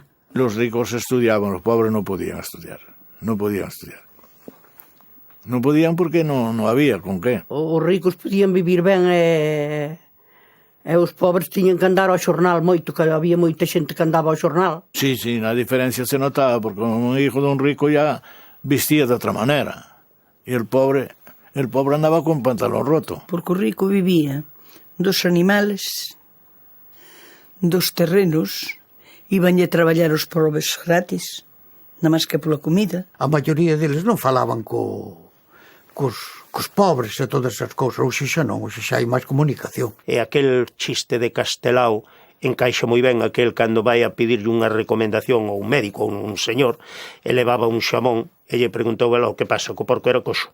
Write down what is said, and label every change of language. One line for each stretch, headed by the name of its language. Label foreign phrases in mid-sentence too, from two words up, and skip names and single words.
Spanish: Los ricos estudiaban, los pobres no podían estudiar, no podían porque no había con qué.
Galician: Os ricos podían vivir ben e os pobres tiñan que andar ao xornal moito, que había moita xente que andaba ao xornal.
Spanish: Sí, la diferencia se notaba, porque un hijo de un rico ya vestía de otra manera, y el pobre andaba con pantalón roto.
Galician: Porque o rico vivía dos animales, dos terrenos, ibanlle a traballar os pobres gratis, nada máis que pola comida. A maioría deles non falaban cos pobres e todas esas cousas. Hoxe xa non, hoxe xa hai máis comunicación. E aquel chiste de Castelao encaixa moi ben aquel cando vai a pedirlle unha recomendación a un médico ou un señor, e levaba un xamón e lle preguntou o que pasa, co porco era coxo.